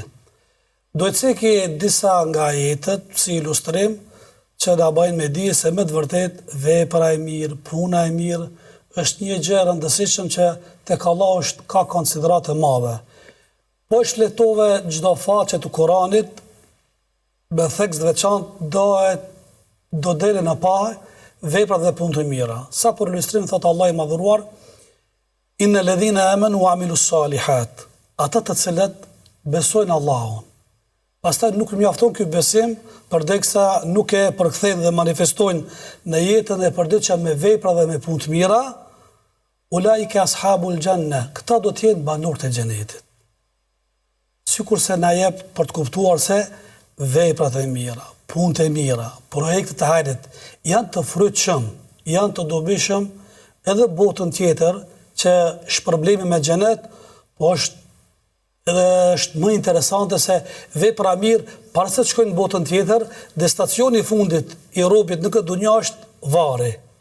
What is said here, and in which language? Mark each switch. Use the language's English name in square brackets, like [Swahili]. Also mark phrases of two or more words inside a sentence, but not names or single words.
[Albanian] Do të ceki disa nga ajetet si ilustrim që na bëjnë me dije se me të vërtet vepra e mirë, puna e mirë është një gjë e rëndësishme që tek Allahu ka konsiderat të madhe. Po shletove çdo faqe të Kuranit me tekst veçantë do dele në parë veprat dhe punë të mira. Sa për ilustrim thot Allah i madhuruar, [Arabic] إن الذين آمنوا وعملوا الصالحات, [Albanian] ata të cilët besojnë Allahun. Pastaj nuk mjafton ky besim përderisa nuk e përkthejnë dhe manifestojnë në jetën e përditshme me vepra dhe me punë të mira, [Arabic] أولئك أصحاب الجنة, [Albanian] këta do të jenë banorët e xhenetit. Sikurse na jep për të kuptuar se veprat e mira, punët e mira, projektet e hajrit janë të frytshëm, janë të dobishëm edhe botën tjetër që shpërblimi me xhenet, po është më interesante se vepra mirë para se të shkojnë në botën tjetër, dhe stacioni i fundit i robit në këtë dunjë është varri.